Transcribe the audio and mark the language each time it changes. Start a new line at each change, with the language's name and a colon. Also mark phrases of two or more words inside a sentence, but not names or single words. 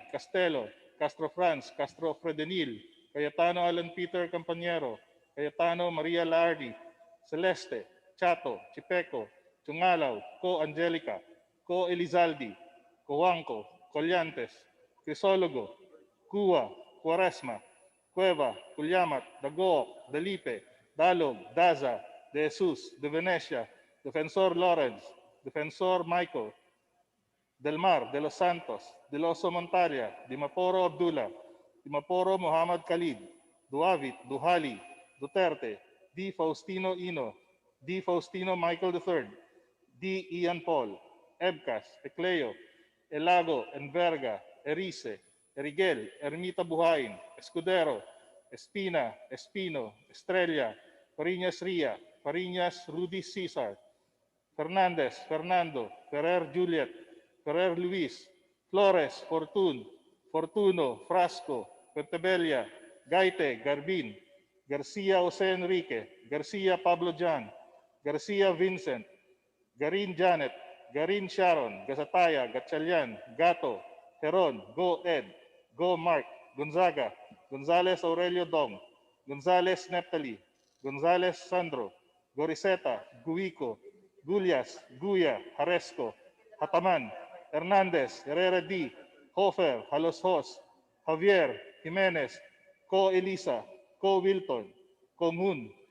English: Castelo, Castro Franz, Castro Fredenil, Cayetano Alan Peter Campañero, Cayetano Maria Lardi, Celeste, Chato, Chipeco, Chungalaw, Co Angelica, Co Elizalde, Coanco, Collantes, Crisologo, Cuwa, Cuaresma, Cueva, Culyamat, Dagook, Dalipe, Dalog, Daza, De Jesus, De Venecia, Defensor Lawrence, Defensor Michael, Del Mar, De Los Santos, De Loso Montalia, Dimaporo Abdullah, Dimaporo Muhammad Khalid, Duavit, Duhali, Duterte, D. Faustino Ino, D. Faustino Michael III, D. Ian Paul, Ebcas, Ecleo, Elago, Enverga, Erice, Erigel, Ermita Buhain, Escudero, Espina, Espino, Estrella, Fariñas Ria, Fariñas Rudy Cesar, Fernandez, Fernando, Ferrer Juliet, Ferrer Luis, Flores, Fortun, Fortuno, Frasco, Pertebella, Gaite, Garbin, Garcia Jose Enrique, Garcia Pablo Jan, Garcia Vincent, Garin Janet, Garin Sharon, Gasataya, Gatchalian, Gato, Heron, Go Ed, Go Mark, Gonzaga, Gonzales Aurelio Dong, Gonzales Neptali, Gonzales Sandro, Goriseta, Guico, Gulias, Guya, Haresco, Hataman, Hernandez, Herrera D, Hofer, Haloshos, Javier, Jimenez, Ko Elisa, Ko Wilton, Komun,